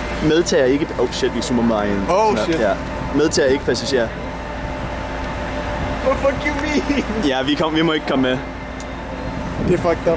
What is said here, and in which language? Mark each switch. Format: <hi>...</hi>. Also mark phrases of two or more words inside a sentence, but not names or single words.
<da>medtager ikke... shit, vi zoomer mig ind. Shit. Ja. Medtager ikke passagerer.</da> <en>What fuck you mean?</en> <da>Ja, vi må ikke komme med. Det er fucked up.</da>